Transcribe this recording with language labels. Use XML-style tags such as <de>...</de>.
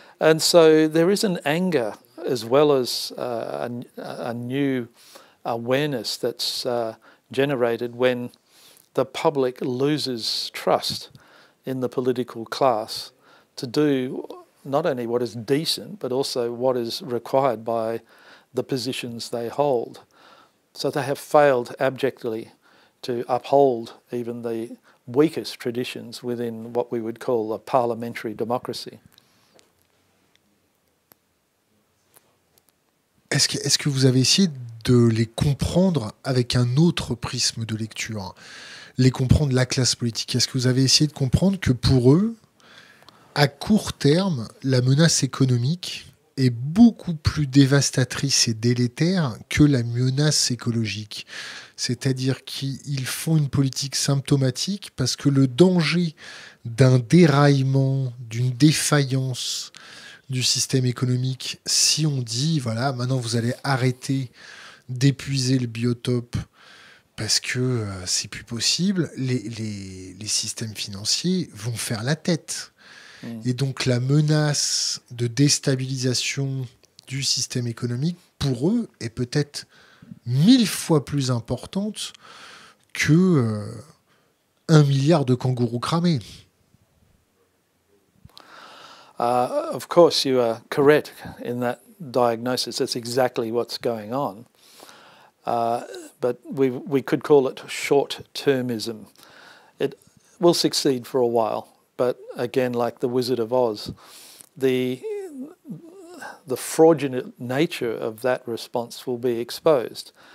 <en>And so there is an anger as well as a new awareness that's generated when the public loses trust in the political class to do not only what is decent, but also what is required by the positions they hold. So they have failed abjectly to uphold even the weakest traditions within what we would call a parliamentary democracy.</en> <fr>Est-ce que vous avez essayé de les comprendre avec un autre prisme de lecture, les comprendre, la classe politique? Est-ce que vous avez essayé de comprendre que pour eux, à court terme, la menace économique est beaucoup plus dévastatrice et délétère que la menace écologique? C'est-à-dire qu'ils font une politique symptomatique parce que le danger d'un déraillement, d'une défaillance du système économique, si on dit, voilà, maintenant vous allez arrêter d'épuiser le biotope parce que c'est plus possible, les systèmes financiers vont faire la tête. Et donc la menace de déstabilisation du système économique, pour eux, est peut-être 1000 fois plus importante que 1 milliard de kangourous cramés.</fr> <en>Of course, you are correct in that diagnosis. That's exactly what's going on. But we could call it short-termism. It will succeed for a while, but again, like the Wizard of Oz, the fraudulent nature of that response will be exposed.</en>